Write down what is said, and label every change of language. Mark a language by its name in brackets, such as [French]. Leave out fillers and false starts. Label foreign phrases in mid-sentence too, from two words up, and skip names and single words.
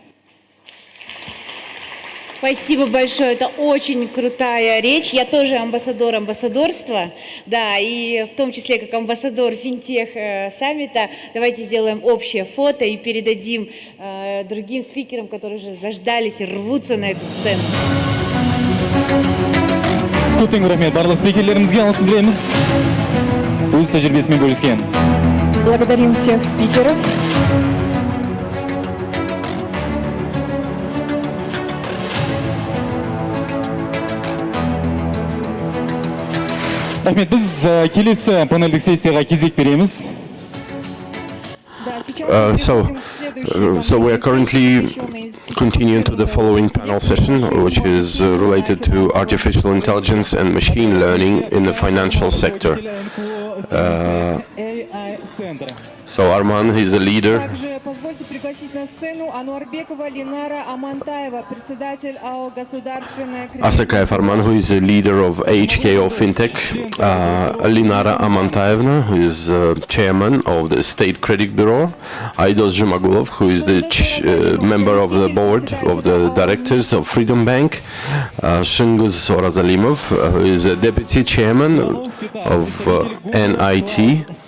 [Russian] Спасибо большое, это очень крутая речь. Я тоже амбассадор амбассадорства, да, и в том числе как амбассадор Fintech саммита. Давайте сделаем общее фото и передадим другим спикерам, которые уже заждались и рвутся на эту сцену. [Kazakh] Көптен рахмет барлық спикерлерімізге алғысын білеміз. Өз тәжірибесімен бөліскен. [Russian] Благодарим всех спикеров. [Kazakh] Рахмет, біз келесі панельдік сессияға кезек береміз. [English] So we are currently continuing to the following panel session, which is related to artificial intelligence and machine learning in the financial sector. So Arman, he's the leader. [Russian] Также позвольте пригласить на сцену Ануарбекова Линара Амантаева, председатель АО «Государственная кредитная». [English] Asakayev Arman, who is the leader of HKO Fintech. Linara Amantaevna, who is chairman of the State Credit Bureau. Aidos Jumagulov, who is the member of the board of the directors of Freedom Bank. Shinguz Orazalimov, who is a deputy chairman of NIT.